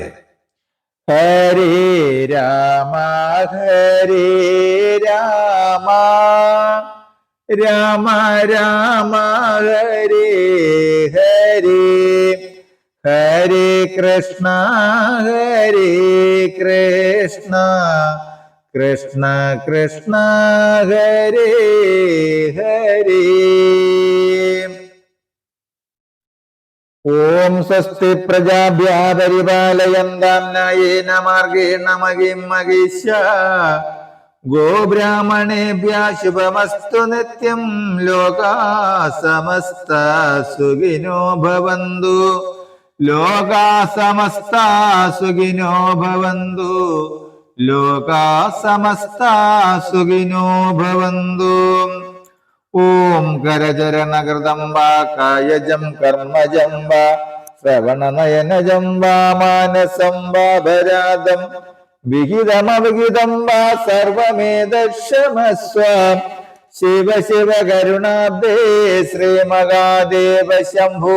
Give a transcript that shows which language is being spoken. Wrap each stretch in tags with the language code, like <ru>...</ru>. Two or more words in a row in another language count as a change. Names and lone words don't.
<sa>ഹരേ രാമ രാമ രാമ ഹരേ ഹരേ ഹരേ കൃഷ്ണ കൃഷ്ണ കൃഷ്ണ ഹരേ ഹരേ. ഓം സ്വസ്തി പ്രജാഭ്യ പരിപാലയന്താം ന്യായേന മാർഗേണ മഹിം മഹിഷ്യാ ഗോബ്രാഹ്മണേഭ്യ ശുഭമസ്തു നിത്യം ലോകാ സമസ്ത സുഖിനോ ഭവന്തു ലോകാ സമസ്ത സുഖിനോ ഭവന്തു ലോകാ സമസ്ത സുഖിനോ ഭവന്തു. ഓം കരചരണകൃതം വാ കായജം കർമ്മജം വാ ശ്രവണനയനജം വാ മാനസം വാപരാധം വിഹിതമവിഹിതം വാ സർവമേതക്ഷമസ്വ. ശിവ ശിവ കരുണാബ്ദേ ശ്രീ മഹാദേവ ശംഭോ.</sa>